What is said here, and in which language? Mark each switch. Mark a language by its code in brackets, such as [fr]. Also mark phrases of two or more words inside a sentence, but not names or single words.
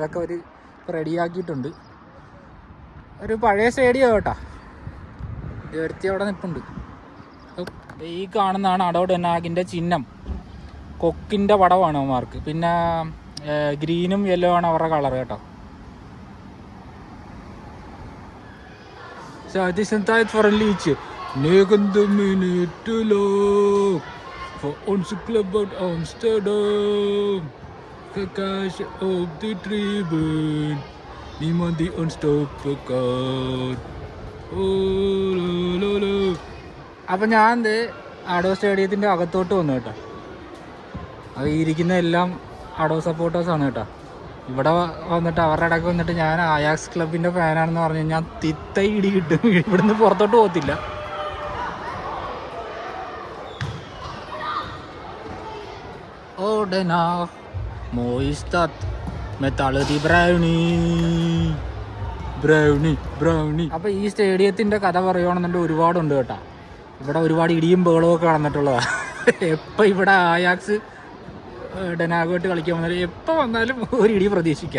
[ml] അതൊക്കെ അവർ റെഡിയാക്കിയിട്ടുണ്ട്. ഒരു പഴയ സ്റ്റേഡിയം കേട്ടോ. ഉയർത്തി അവിടെ നിൽപ്പുണ്ട്. ഈ കാണുന്നതാണ് ആഡോ ഡെനാഗിൻ്റെ ചിഹ്നം. കൊക്കിൻ്റെ പടമാണ് അവന്മാർക്ക്. പിന്നെ ഗ്രീനും യെല്ലോ ആണ് അവരുടെ കളർ കേട്ടോ. [nl] Het is een tijd voor een liedje. 9 minuten lang voor onze club uit Amsterdam. Gekaarsje op de tribune, niemand die ons stoppen kan. [ml] അപ്പം ഞാൻ ആഡോ സ്റ്റേഡിയത്തിൻ്റെ അകത്തോട്ട് വന്നു കേട്ടോ. അത് ഇരിക്കുന്ന എല്ലാം ആഡോ സപ്പോർട്ടേഴ്സാണ് കേട്ടോ. ഇവിടെ വന്നിട്ട് അവരുടെ ഇടയ്ക്ക് വന്നിട്ട് ഞാൻ ആയാക്സ് ക്ലബിൻ്റെ ഫാനാണെന്ന് പറഞ്ഞു കഴിഞ്ഞാൽ തിത്ത ഇടി കിട്ടും. ഇവിടുന്ന് പുറത്തോട്ട് പോകത്തില്ല. [nl] Oh Den Haag, mooie stad met alle die brownie. [ml] അപ്പോൾ ഈ സ്റ്റേഡിയത്തിൻ്റെ കഥ പറയുകയാണെന്നുണ്ടെങ്കിൽ ഒരുപാടുണ്ട് കേട്ടോ. ഇവിടെ ഒരുപാട് ഇടിയും ബഹളവും ഒക്കെ നടന്നിട്ടുള്ളതാണ്. എപ്പോൾ ഇവിടെ ആയാക്സ് ഡെനാഗോട്ട് കളിക്കാൻ വന്നാലും എപ്പോൾ വന്നാലും ഒരു ഇടി പ്രതീക്ഷിക്കാം.